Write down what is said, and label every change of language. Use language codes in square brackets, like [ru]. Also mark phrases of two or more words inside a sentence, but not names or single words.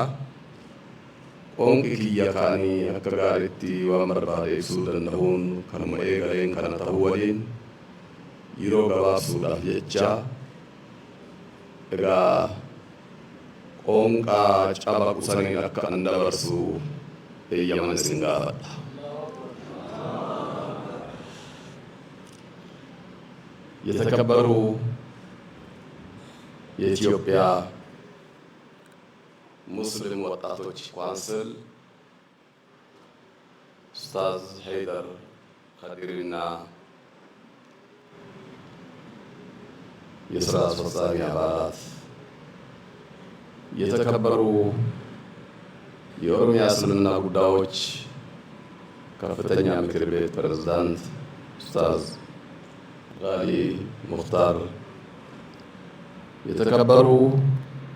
[om] Onki kiyya kaanii akka gaariitti waan barbaade ibsuu danda'uun kanuma eegaleen kana ta'uu waliin yeroo gabaabsuudhaaf jecha egaa qoonqaa caba qusaniin akka an dabarsu eeyyaman isin gaafadha. [am] የተከበሩ የኢትዮጵያ ሙስሊም ወጣቶች ካውንስል ኡስታዝ ሀይደር ኸዲርና የስራ አስፈጻሚ አባላት፣ የተከበሩ የኦሮሚያ እስልምና ጉዳዮች ከፍተኛ ምክር ቤት ፕሬዝዳንት ኡስታዝ ጋሊ ሙኽታር፣ የተከበሩ